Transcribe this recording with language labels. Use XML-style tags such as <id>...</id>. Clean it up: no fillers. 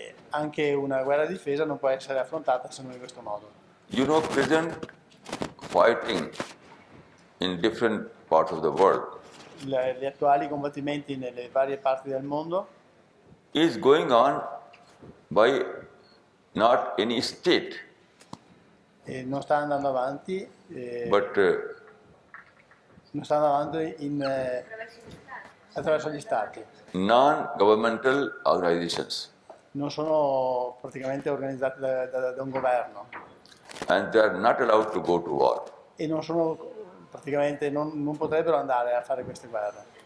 <it>Anche una guerra di difesa non può essere affrontata se non in questo modo.</it> <en>You know, present fighting in different parts of the world</en> <it>Gli attuali combattimenti nelle varie parti del mondo</it> <en>is going on by not any state,</en> <it>non sta andando avanti,</it> <en>but</en> <it>non sta andando avanti attraverso gli Stati.</it> <en>non-governmental organizations,</en> <it>Non sono praticamente organizzati da un governo</it> <en>and they are not allowed to go to war.</en> <it>e non sono praticamente non potrebbero andare a fare queste guerre.</it>